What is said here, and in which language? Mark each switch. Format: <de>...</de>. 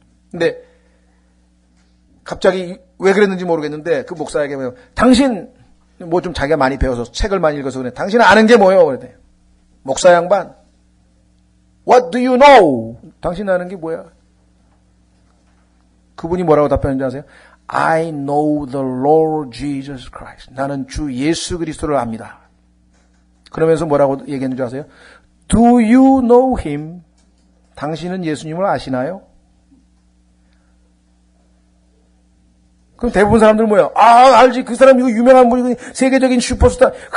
<ko>근데 갑자기 왜 그랬는지 모르겠는데 그 목사에게 당신 좀 자기가 많이 배워서 책을 많이 읽어서 그래. 당신 아는 게 뭐예요? 그랬대. 목사 양반.</ko> <en>What do you know?</en> <ko>당신 아는 게 뭐야? 그분이 뭐라고 답변했는지 아세요?</ko> <en>I know the Lord Jesus Christ.</en> <ko>나는 주 예수 그리스도를 압니다. 그러면서 뭐라고 얘기했는지 아세요?</ko> <en>Do you know him?</en> <ko>당신은 예수님을 아시나요? 그럼 대부분 사람들은 뭐야? 알지. 그 사람 이거 유명한 분이고 세계적인 슈퍼스타.</ko>